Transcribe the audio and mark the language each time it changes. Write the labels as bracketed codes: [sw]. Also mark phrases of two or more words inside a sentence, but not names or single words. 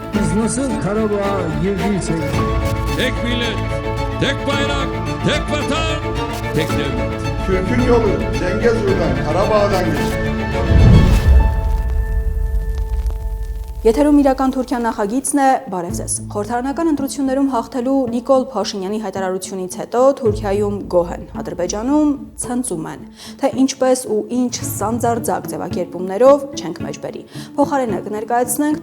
[tr] Biz nasıl Karabağ'a girdiysek Tek millet, tek bayrak, tek vatan, tek devlet. Türk'ün yolu Zengezur'dan, Karabağ'dan geçti. [hy] Եթերում իրական Թուրքիան նախագիծն է, բարև ձեզ։ Խորհրդարանական ընտրություններում հաղթելու Նիկոլ Փաշինյանի հայտարարությունից հետո Թուրքիայում գոհ են, Ադրբեջանում ցնծում են, թե ինչպես ու ինչ սանձարձակ ձևակերպումներով չենք մեջբերի։ Փոխարենը կներկայացնենք